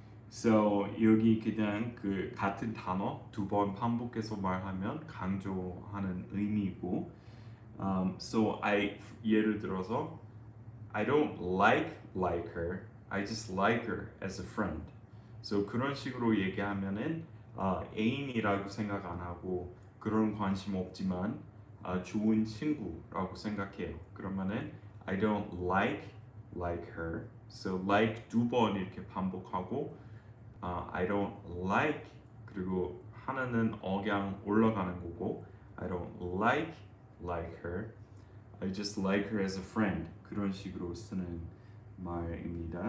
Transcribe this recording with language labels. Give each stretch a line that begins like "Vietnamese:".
Korean: So 여기 그냥 그 같은 단어 2번 반복해서 말하면 강조하는 의미고, so 예를 들어서
English: I don't like her, I just like her as a friend.
Korean: So 그런 식으로 얘기하면은 애인이라고 생각 안 하고 그런 관심 없지만 좋은 친구라고 생각해요.
English: 그러면은 I don't like her. So like
Korean: 2번 이렇게 반복하고
English: I don't like
Korean: 그리고 하나는 억양 올라가는 거고
English: I don't like her. I just like her as a friend.
Korean: 그런 식으로 쓰는 말입니다.